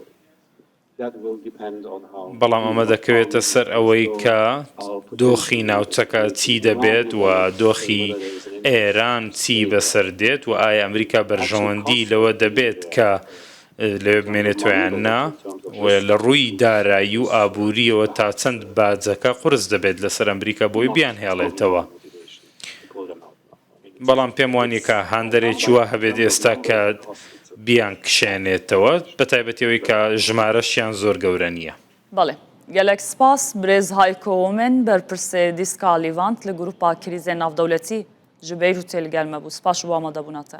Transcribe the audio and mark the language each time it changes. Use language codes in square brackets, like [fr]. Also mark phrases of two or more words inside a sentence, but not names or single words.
[ckb] بەڵام ئەمە دەکەوێتە سەر ئەوەی کە دۆخی ناوچەکە چی دەبێت و دۆخی ئێران چی بەسەر دێت و ئایا ئەمریکا بەرژەوەندی لەوە دەبێت کە لەوێ بمێنێتویان نا و لە ڕووی دارایی و ئابووریەوە تا چەند باجەکە قورس دەبێت لەسەر ئەمریکا بۆی بیان هێڵێتەوە. بەڵام پێم وانیە کە هاندەرێکی وا هەبێت ئێستا کە بیان کشێنێتەوە بە تایبەتەوەی کە ژمارەشیان زۆر گەورە نییە. بەڵێ [ku] gelek spas birêz Hayko min berpirsê dîska Lîvand li grupa krîzên navdewletî ji Beyrûtê li gel me bû. Spas ji bo amadebûna te.